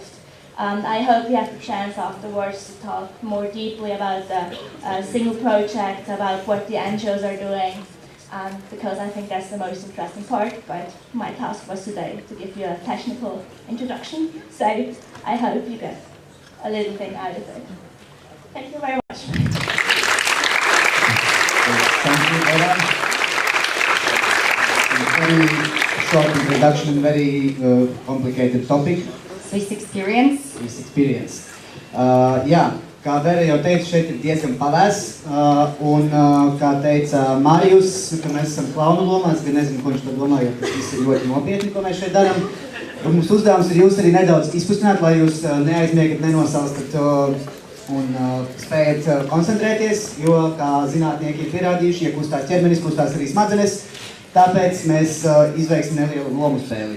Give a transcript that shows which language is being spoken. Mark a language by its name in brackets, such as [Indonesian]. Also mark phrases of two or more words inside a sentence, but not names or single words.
[English] I hope you have the chance afterwards to talk more deeply about the single project, about what the NGOs are doing, because I think that's the most interesting part, but my task was today to give you a technical introduction, so I hope you get a little thing out of it. Thank you very much. Thank you, Eva. Very short introduction, very complicated topic. Swiss experience. Swiss experience. [Latvian] Jā, kā Vera jau teica, šeit ir diezgan pavēs, un kā teica Marijus, ka mēs esam klaunu lomās, gan nezinu, ko viņš par domā, jo tas viss ir ļoti nopietni, ko mēs šeit darām. Un mums uzdevums ir jūs arī nedaudz izkustināt, lai jūs neaizmiegat, nenosalstat un spējat koncentrēties, jo, kā zinātnieki ir pierādījuši, ja kustās ķermenis, kustās arī smadzenes, tāpēc mēs izveiksim nelielu lomu spēli.